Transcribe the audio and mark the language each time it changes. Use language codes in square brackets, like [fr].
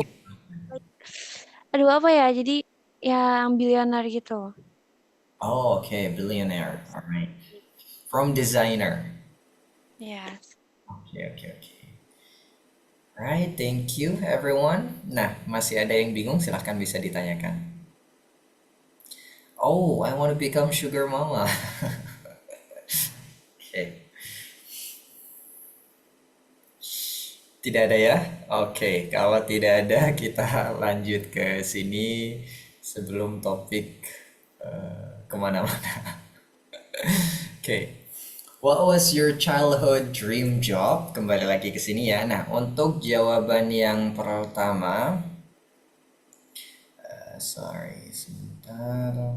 [id] gitu? aduh apa ya? Jadi yang billionaire gitu. [en] Oh, okay, billionaire. All right. From designer. Yes. Okay, okay, okay. Alright, thank you everyone. [id] Nah, masih ada yang bingung, silahkan bisa ditanyakan. [en] Oh, I want to become sugar mama. Oke. [id] Tidak ada ya? Oke, kalau tidak ada kita lanjut ke sini sebelum topik kemana-mana. Oke. [en] What was your childhood dream job? [id] Kembali lagi ke sini ya. Nah, untuk jawaban yang pertama, sorry, sebentar.